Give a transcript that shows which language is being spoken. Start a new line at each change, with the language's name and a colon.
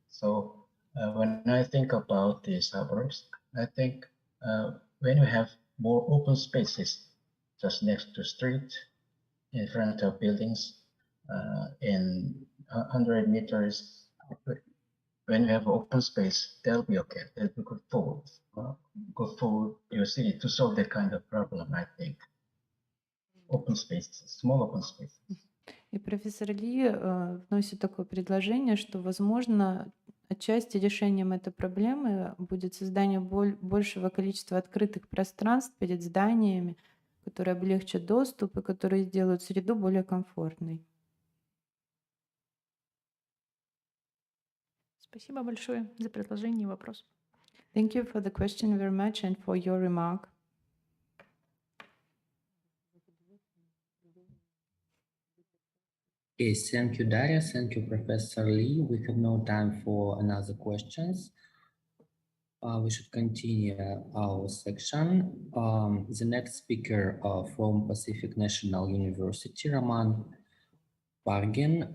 English: So when I think about the suburbs, I think when you have more open spaces just next to street, in front of buildings, in 100 meters, when you have open space, that'll be okay. That'll be good for your city to solve that kind of problem, I think. Open spaces, small open spaces.
Russian: И профессор Ли вносит такое предложение, что, возможно, отчасти решением этой проблемы будет создание большего количества открытых пространств перед зданиями, которые облегчат доступ и которые сделают среду более комфортной. Спасибо большое за предложение и вопрос.
English: Thank you for the question very much and for your remark. Yes, thank you, Daria. Thank you, Professor Lee. We have no time for another questions. We should continue our section. The next speaker from Pacific National University, Roman Pargin.